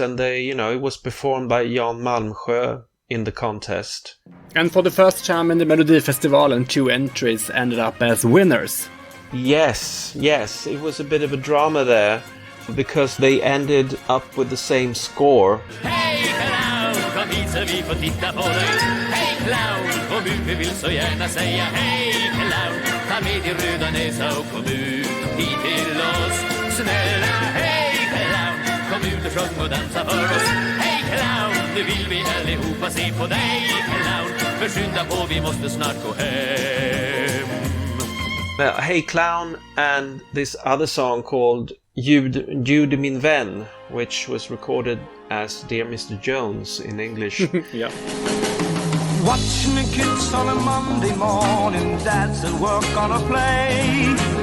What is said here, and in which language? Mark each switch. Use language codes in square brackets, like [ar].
[en] And it was performed by Jan Malmsjö in the contest. And for the first time in the Melodifestivalen, 2 entries ended up as winners. Yes, it was a bit of a drama there, because they ended up with the same score. [sv] Hej clown, kom hit så vi får titta på dig. Hej clown, kom ut, vi vill så gärna säga hej clown. Ta med din röda näsa och kom ut hit till oss. Snälla hej clown, kom ut och sjung och dansa för oss. Hej clown, nu vill vi allihopa se på dig clown. Försynda på, vi måste snart gå hem. [en] Hey Clown and this other song called Jude min vän, which was recorded as Dear Mr. Jones in English. Yeah. Watching the kids on a Monday morning, dads at work on a play.